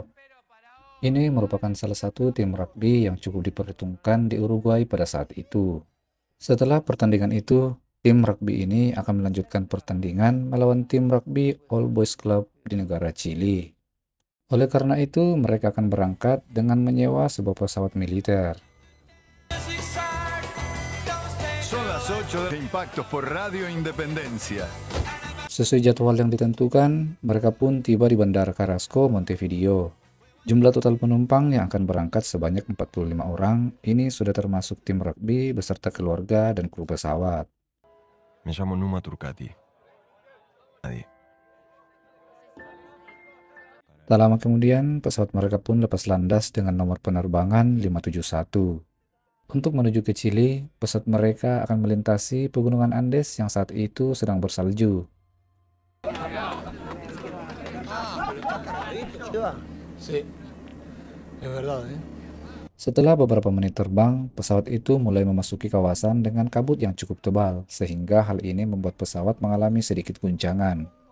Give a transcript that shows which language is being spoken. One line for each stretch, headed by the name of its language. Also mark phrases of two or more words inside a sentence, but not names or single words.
Indonesian: Ini merupakan salah satu tim rugby yang cukup diperhitungkan di Uruguay pada saat itu. Setelah pertandingan itu, tim rugby ini akan melanjutkan pertandingan melawan tim rugby All Boys Club di negara Chili. Oleh karena itu, mereka akan berangkat dengan menyewa sebuah pesawat militer.
Spanish: Son las 8 de Impactos por Radio Independencia.
Indonesian: Sesuai jadwal yang ditentukan, mereka pun tiba di Bandara Carrasco, Montevideo. Jumlah total penumpang yang akan berangkat sebanyak 45 orang, ini sudah termasuk tim rugby beserta keluarga dan kru pesawat.
Spanish: Me llamo Numa Turcati. Nadie.
Indonesian: Tak lama kemudian, pesawat mereka pun lepas landas dengan nomor penerbangan 571. Untuk menuju ke Chili, pesawat mereka akan melintasi Pegunungan Andes yang saat itu sedang bersalju. Setelah beberapa menit terbang, pesawat itu mulai memasuki kawasan dengan kabut yang cukup tebal, sehingga hal ini membuat pesawat mengalami sedikit guncangan.